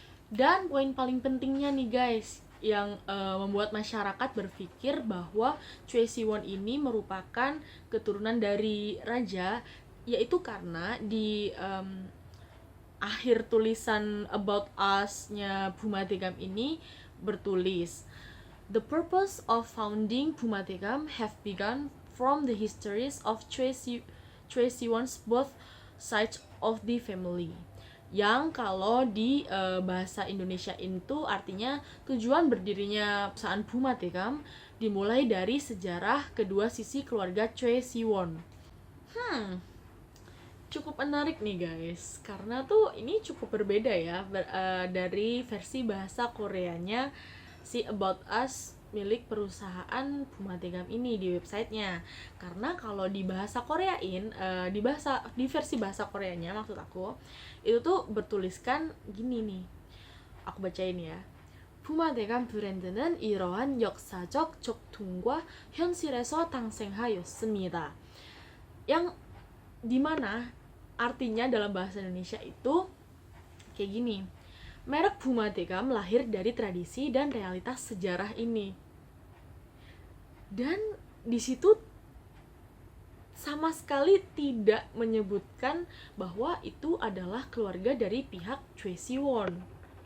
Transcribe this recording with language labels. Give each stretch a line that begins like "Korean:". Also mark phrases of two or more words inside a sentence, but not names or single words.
Indonesian: Dan poin paling pentingnya nih guys, yang membuat masyarakat berpikir bahwa Choi Siwon ini merupakan keturunan dari raja, yaitu karena di akhir tulisan
English: About Us-
Indonesian: nya Bumategam ini bertulis,
English: "The purpose of founding Bumategam have begun from the histories of Choi Siwon's both sides of the family."
Indonesian: Yang kalau di bahasa Indonesia itu artinya tujuan berdirinya perusahaan Bumategam dimulai dari sejarah kedua sisi keluarga Choi Siwon. Cukup menarik nih guys, karena tuh ini cukup berbeda ya dari versi bahasa Koreanya si
English: About Us
Indonesian: milik perusahaan Bumategam ini di websitenya. Karena kalau di bahasa Koreain, di versi bahasa Koreanya maksud aku, itu tuh bertuliskan gini nih, aku bacain ya.
Korean: 부마대감 브랜드는 이러한 역사적 적통과 현실에서 탄생하였습니다.
Indonesian: Yang dimana artinya dalam bahasa Indonesia itu kayak gini, merek Bumategam lahir dari tradisi dan realitas sejarah ini. Dan di situ sama sekali tidak menyebutkan bahwa itu adalah keluarga dari pihak Choi Siwon.